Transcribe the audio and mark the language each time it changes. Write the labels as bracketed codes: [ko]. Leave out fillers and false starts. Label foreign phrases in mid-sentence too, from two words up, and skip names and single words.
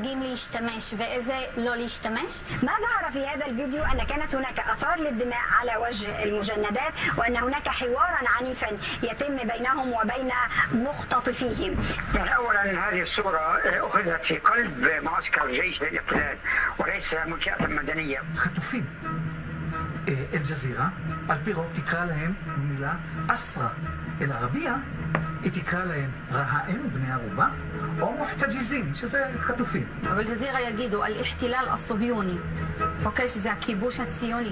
[he] מדורגים להשתמש ואיזה לא להשתמש. [ar] ما ظهر في هذا الفيديو أن كانت هناك آثار للدماء على وجه المجندات وأن هناك حوارا عنيفا يتم بينهم وبين مختطفيهم. أولا هذه الصورة أخذت في قلب معسكر جيش الاحتلال وليس منشأة مدنية. [he] חטופים. אל-ג'זירה, על פי רוב תקרא להם מילה אסרה. אל-ערבייה, היא תקרא להם רהאים, בני ערובה, או מוחתג'יזים, שזה חטופים. אבל אל-ג'זירה יגידו [ar] الاحتلال الصهيوني, [he] אוקיי, שזה הכיבוש הציוני.